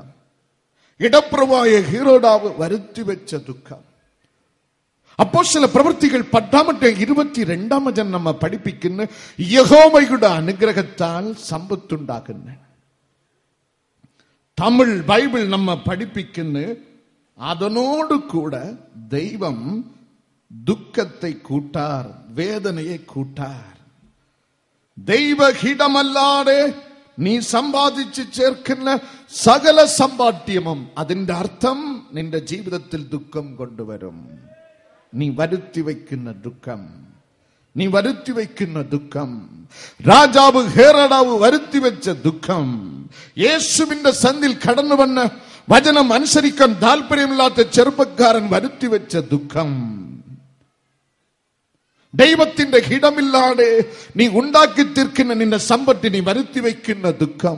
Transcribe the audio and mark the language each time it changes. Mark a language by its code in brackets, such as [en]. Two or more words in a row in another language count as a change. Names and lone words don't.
[ml] ഇടപ്രഭുവായ ഹെരോദാവ് വരുത്തി വെച്ച ദുഃഖം. അപ്പോസ്തല പ്രവൃത്തികൾ 10-22 വചനം നമ്മെ പഠിപ്പിക്കുന്നു, യഹോവയുടെ അനുഗ്രഹത്താൽ സമ്പത്തുണ്ടാക്കുന്നു. തമിഴ് ബൈബിൾ നമ്മെ പഠിപ്പിക്കുന്നു, [ta] அதனோடு கூட தெய்வம் துக்கத்தை கூட்டார், வேதனையை கூட்டார். [ml] ദൈവഹിതമല്ലാതെ നീ സമ്പാദിച്ച് ചേർക്കുന്ന സകല സമ്പാദ്യമും, അതിന്റെ അർത്ഥം നിന്റെ ജീവിതത്തിൽ ദുഃഖം കൊണ്ടുവരും. നീ വരുത്തി വയ്ക്കുന്ന ദുഃഖം, നീ വരുത്തി വയ്ക്കുന്ന ദുഃഖം, രാജാവ് ഹേറോദാവ് വരുത്തി വെച്ച ദുഃഖം, യേശുവിന്റെ സന്നിൽ കടന്നു വന്ന് വചനം അനുസരിക്കാൻ താല്പര്യമില്ലാത്ത ചെറുപ്പക്കാരൻ വരുത്തി വെച്ച ദുഃഖം, ദൈവത്തിന്റെ ഹിതമില്ലാതെ നീ ഉണ്ടാക്കി തീർക്കുന്ന നിന്റെ സമ്പത്ത് നീ വരുത്തി വയ്ക്കുന്ന ദുഃഖം.